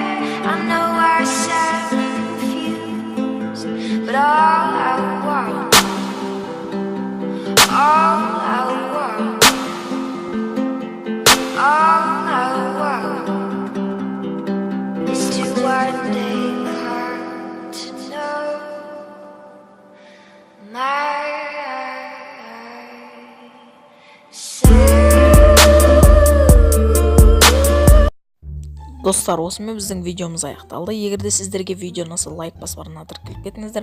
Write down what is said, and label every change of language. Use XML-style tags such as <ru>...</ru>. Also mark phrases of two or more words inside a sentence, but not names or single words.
<en>I know I sound confused, but all I want is to one day come to know</en> <kk>Достар, осымен біздің видеомыз аяқталды. Егерде сіздерге видео ұнаса, лайк басып арнына кілік кетіңіздер.</kk>